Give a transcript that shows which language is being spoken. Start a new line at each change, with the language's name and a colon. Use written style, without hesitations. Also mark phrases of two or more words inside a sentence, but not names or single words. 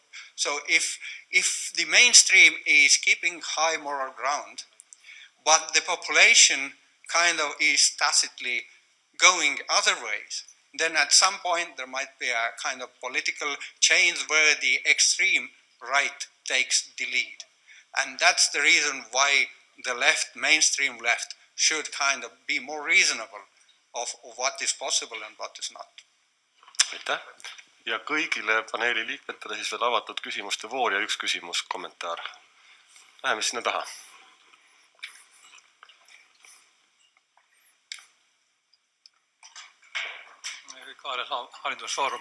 English: So if the mainstream is keeping high moral ground, but the population kind of is tacitly going other ways, then at some point there might be a kind of political change where the extreme right takes the lead. And that's the reason why the left, mainstream left, should kind of be more reasonable of what is possible and what is not.
Estonian: Aitäh! Ja kõigile paneeli liikmetele siis veel avatud küsimuste voor ja üks küsimus, kommentaar. Läheme sinna taha. Kaarel Haridusfoorum.